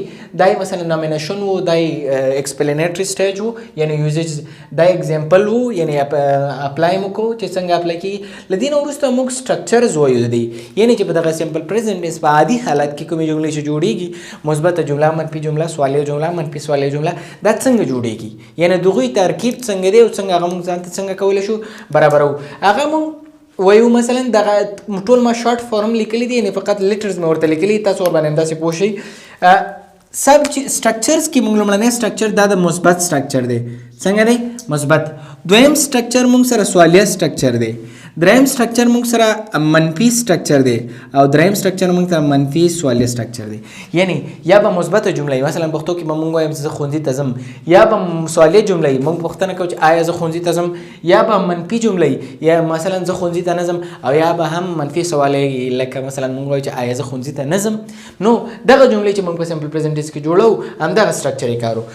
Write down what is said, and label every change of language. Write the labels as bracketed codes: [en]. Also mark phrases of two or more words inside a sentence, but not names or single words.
[ps] دا مثلا نامینیشن و، دا [en] explanatory stage [ps] و، یعنی یوزیج، دا ایگزامپل و، یعنی اپلای مو کو چې څنګه اپلای کیږي. له دې نه وروسته موږ سټرکچرز وایو د دې، یعنی چې په دغه [en] simple present tense [ps] په عادي حالت کې کومې جملې چې جوړیږي، مثبت جمله، منفي جمله، سوالیه جمله، منفي سوالیه جمله، دا څنګه جوړیږي، یعنی دغوی ترکیب څنګه دی او څنګه هغه موږ ځان ته څنګه کولی شو برابرو. هغه موږ وایو مثلا دغه ټول ما [en] short form [ps] لیکلی دي، یعنی فقط لیټرز مې ورته لیکلي، تاسو ورباندې همداسې پوه شئ. سټرکچرز کې موږ لومړنی سټرکچر دا د مثبت سټرکچر دی. څنګه دی؟ مثبت. دویم سټرکچر موږ سره سوالیه سټرکچر دی. دریم سټرکچر موږ سره منفي سټرکچر دی او دریم سټرکچر موږ سره منفي سوالیه سټرکچر دی. یعنی یا به مثبت جمله مثلا پښتو کې موږ وایم زه ښوونځي ته ځم، یا به سوالیه جمله موږ پوښتنه کوو چې آیا زه ښوونځي ته ځم، یا به منفي جمله یا مثلا زه ښوونځي ته نه ځم، او یا به هم منفي سوالیه لکه مثلا موږ وایو چې آیا زه ښوونځي ته نه ځم. نو دغه جملې چې موږ په [en] simple present tense [ps] کې جوړو همدغه سټرکچر یې کارو.